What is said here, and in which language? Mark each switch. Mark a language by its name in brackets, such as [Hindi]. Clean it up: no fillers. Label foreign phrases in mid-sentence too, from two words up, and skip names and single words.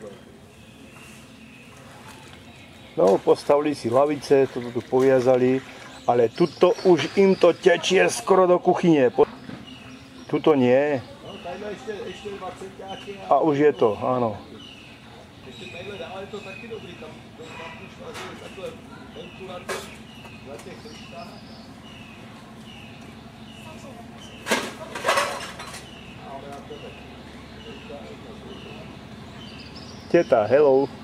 [Slovak] No, postavili si lavice, toto tu poviazali Ale tuto už im to tečie skoro do kuchyně. Tuto nie. No, [Czech] tadyhle ještě 20 nějaký A už je to, ano. ještě tadyhle dál je to taky dobrý, tam už takhle venku na těch krystách. Těta, hello.